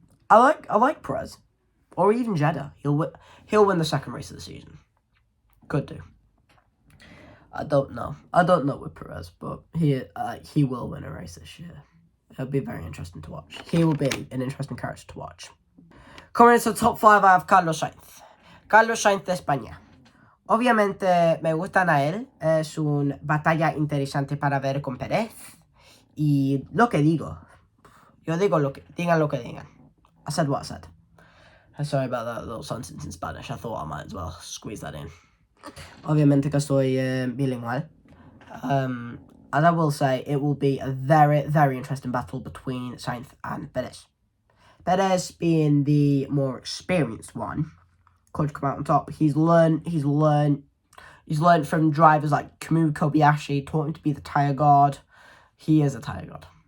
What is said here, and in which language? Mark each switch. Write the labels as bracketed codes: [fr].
[en] I like Perez, or even Jeddah. He'll win the second race of the season. Could do. I don't know with Perez, but he will win a race this year. It'll be very interesting to watch. He will be an interesting character to watch. Coming into the top 5, I have Carlos Sainz. [es] Carlos Sainz de España. Obviamente me gustan a él. Es una batalla interesante para ver con Pérez. Y lo que digo. Yo digo digan lo que digan. [en] I said what I said. Sorry about that little sentence in Spanish. I thought I might as well squeeze that in. [es] Obviamente que soy bilingual. [en] And I will say it will be a very, very interesting battle between Sainz and Perez. Perez being the more experienced one, could come out on top. He's learned from drivers like Kamui Kobayashi, taught him to be the tyre god. He is a tyre god.